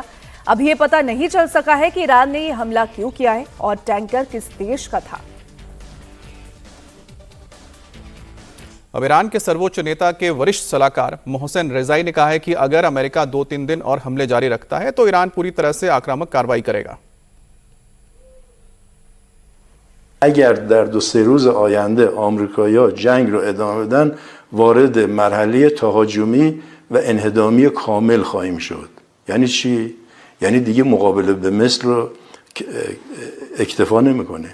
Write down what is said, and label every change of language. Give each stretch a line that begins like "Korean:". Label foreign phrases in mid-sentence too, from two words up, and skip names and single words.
Hindi: अब ये पता नहीं चल सका है कि ईरान ने यह हमला क्यों किया है और टैंकर किस देश का था। अब ईरान के सर्वोच्च नेता के वरिष्ठ सलाहकार मोहसेन रेजाई ने कहा है कि अगर अमेरिका 2-3 दिन और हमले जारी रखता है तो ईरान पूरी तरह से आक्रामक कार्रवाई करेगा।
Persian: اگر در 2-3 روز آینده آمریکایی‌ها جنگ رو ادامه بدن وارد مرحله تهاجمی و انهدامی کامل خواهیم شد. یعنی چی؟ یعنی دیگه مقابله به مثل رو اکتفا نمی‌کنه.